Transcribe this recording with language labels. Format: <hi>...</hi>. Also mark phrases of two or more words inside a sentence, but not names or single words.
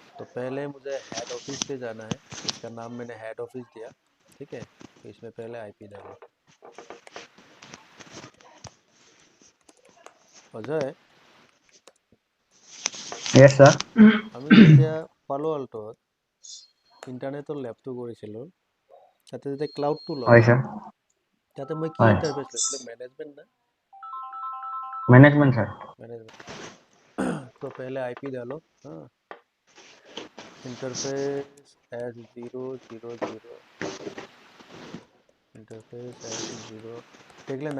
<hi>पहले मुझे</hi> <en>head office</en> <hi>पे जाना है, इसका नाम मैंने</hi> <en>head office</en> <hi>दिया। ठीक है, तो इसमें पहले आईपी डालो। अजय,</hi> <en>Yes, sir.</en> <as>আমি যেতিয়া পালো আল্টত ইণ্টাৰনেটৰ লেবটো কৰিছিলোঁ, তাতে যেতিয়া ক্লাউডটো</as> <en>Hi,</en> <as>লগাওঁ,</as> <en>sir.</en> <as>তাতে মই কি</as> <en>Hi.</en> <as>ইণ্টাৰফেচ লৈছিলোঁ?</as> <hi>मैनेजमेंट ना?</hi> <en>Management, sir.</en> <hi>मैनेजमेंट। तो पहले आईपी डालो। हाँ, इंटरफेस S000, इंटरफेस S0 देख लेना।</hi>